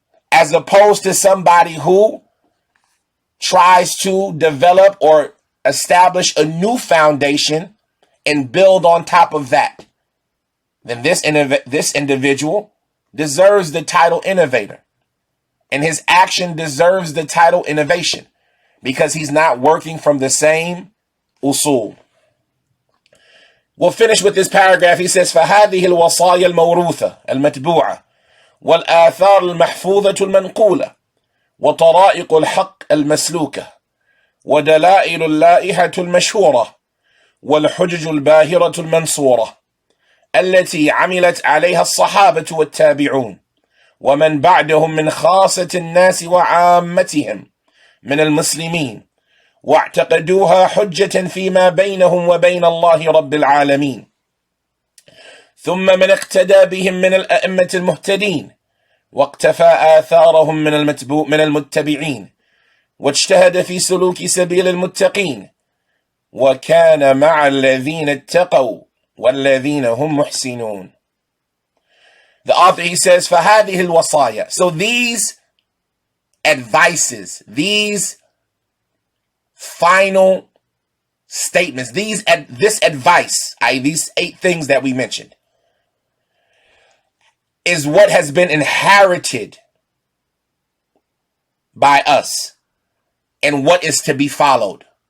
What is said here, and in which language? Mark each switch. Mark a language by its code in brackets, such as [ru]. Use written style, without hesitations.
[en] As opposed to somebody who tries to develop or establish a new foundation and build on top of that. then this individual deserves the title innovator. And his action deserves the title innovation because he's not working from the same usul. We'll finish with this paragraph. He says, [ar] فَهَذِهِ الْوَصَايَا الْمَوْرُوثَةَ الْمَتْبُوعَةَ وَالْآثَارُ الْمَحْفُوظَةُ الْمَنْقُولَةُ وطرائق الحق المسلوكة ودلائل اللائحة المشهورة والحجج الباهرة المنصورة التي عملت عليها الصحابة والتابعون ومن بعدهم من خاصة الناس وعامتهم من المسلمين واعتقدوها حجة فيما بينهم وبين الله رب العالمين ثم من اقتدى بهم من الأئمة المهتدين واقتفى آثارهم من المتبعين واجتهد في سلوك سبيل المتقين وكان مع الذين اتقوا والذين هم محسنون. [en] The author, he says, [ar] فَهَذِهِ الْوَصَايَا. [en] So these advices, these final statements, this advice, these 8 things that we mentioned, is what has been inherited by us and what is to be followed.